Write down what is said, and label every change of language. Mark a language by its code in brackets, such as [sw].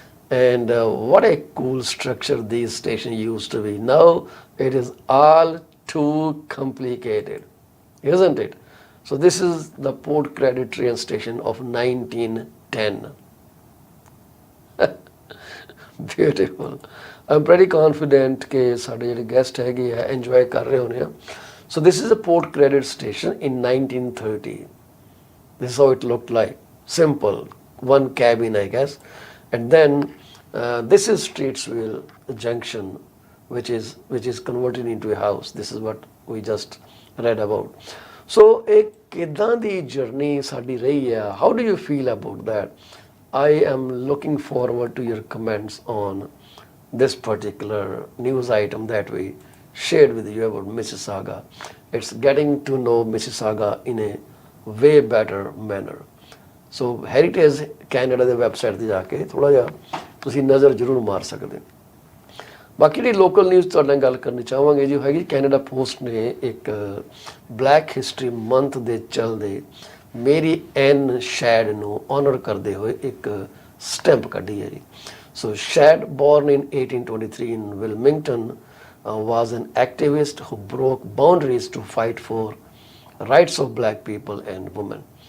[en] And what a cool structure these stations used to be. Now it is all too complicated, isn't it? So this is the Port Credit train station of 1910. Beautiful. I'm pretty confident [pa] कि साढ़े ਜਿਹੜੇ guest ਹੈਗੇ ਆ enjoy ਕਰ ਰਹੇ ਹੋਣੇ ਆ. [en] So this is a Port Credit station in 1930. This is how it looked like. Simple, one cabin, I guess. And then this is Streetsville Junction, which is converted into a house. This is what we just read about. [pa] So एक किदां दी journey साडी रही है. [en] How do you feel about that? I am looking forward to your comments on this particular news item that we shared with you about Mississauga. It's getting to know Mississauga in a way better manner. [pa] So Heritage Canada ਦੇ website ਤੇ ਜਾ ਕੇ ਥੋੜਾ ਜਿਹਾ ਤੁਸੀਂ ਨਜ਼ਰ ਜ਼ਰੂਰ ਮਾਰ ਸਕਦੇ ਹੋ. ਬਾਕੀ ਜਿਹੜੀ ਲੋਕਲ ਨਿਊਜ਼ ਤੁਹਾਡੇ ਨਾਲ ਗੱਲ ਕਰਨੀ ਚਾਹਾਂਗੇ ਜੀ ਹੈਗੀ ਕੈਨੇਡਾ ਪੋਸਟ ਨੇ ਇੱਕ ਬਲੈਕ ਹਿਸਟਰੀ ਮੰਥ ਦੇ ਚੱਲਦੇ ਮੇਰੀ ਐਨ ਸ਼ੈਡ ਨੂੰ ਆਨਰ ਕਰਦੇ ਹੋਏ ਇੱਕ ਸਟੈਂਪ ਕੱਢੀ ਹੈ ਜੀ. [en] So Shad, born in 1823 in Wilmington, was an activist who broke boundaries to fight for rights of black people and women.